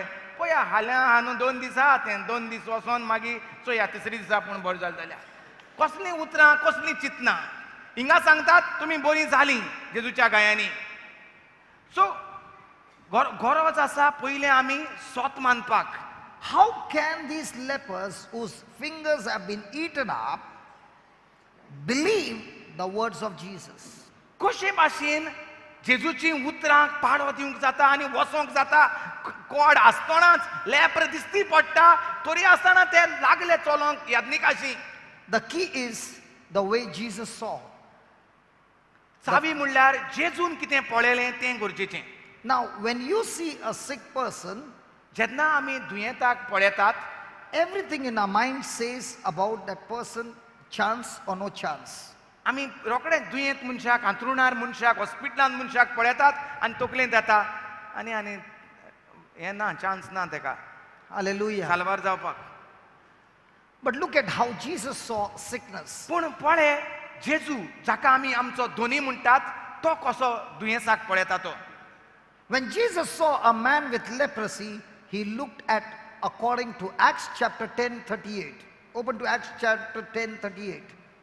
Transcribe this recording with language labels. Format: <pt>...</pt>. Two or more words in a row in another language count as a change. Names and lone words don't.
<kok>पळया हाल्या 2 दीस आहा तें 2 दीस वचोन मागीर चोया तिसरी दिसा पूण बरें जालें जाल्यार कसलीं उतरां कसलीं चिंतनां. हिंगा सांगतात तुमी बरीं जालीं जेजूच्या गायांनी. सो गरज आसा पयलें आमी सोत मानपाक.</kok> <en>How can these lepers whose fingers have been eaten up believe the words of Jesus?</en> <kok>कशे भाशेन जेजूची उतरांक पाडो दिवंक जाता आनी वसोंक जाता. कोड आसतनाच लेप्र दिसती पडटा तरी आसतना ते लागले चलोंक याज्ञिकाशी.</kok> <en>The key is the way Jesus saw.</en> <kok>चावी म्हणल्यार जेजून कितें पळयलें तें गरजेचें.</kok> <en>Now, when you see a sick person,</en> <kok>जेन्ना आमी दुयेंताक पळयतात</kok> <en>everything in our mind says about that person, chance or no chance.</en> <kok>आमी रोखडेंच दुयेंत मनशाक, अंथरुणार मनशाक, हॉस्पिटलांत मनशाक पळयतात आनी तकलेंत येता आनी हें ना, चान्स ना तेका Hallelujah. साल्वार जावपाक.</kok> <en>But look at how Jesus saw sickness.</en> <kok>पूण पळय जेजू जाका आमी आमचो धोनी म्हणटात तो कसो दुयेंसाक पळयता तो.</kok> <en>When Jesus saw a man with leprosy, he looked at according to Acts chapter 10:38. Open to Acts chapter 10:38.</en>